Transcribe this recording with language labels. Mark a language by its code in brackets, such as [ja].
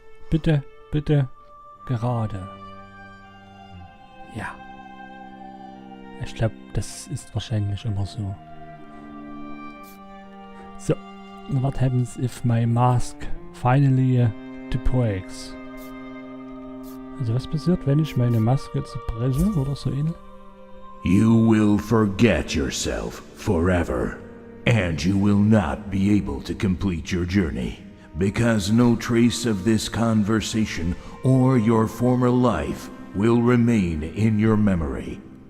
[de] Bitte, bitte, gerade. Ja. Ich glaube, das ist wahrscheinlich immer so. So. [en] What happens if my mask finally breaks? [de] Also was passiert, wenn ich meine Maske zerbreche oder so ähnlich? [en] You will forget yourself forever, and you will not be able to complete your journey, because no trace of this conversation or your former life will remain in your memory.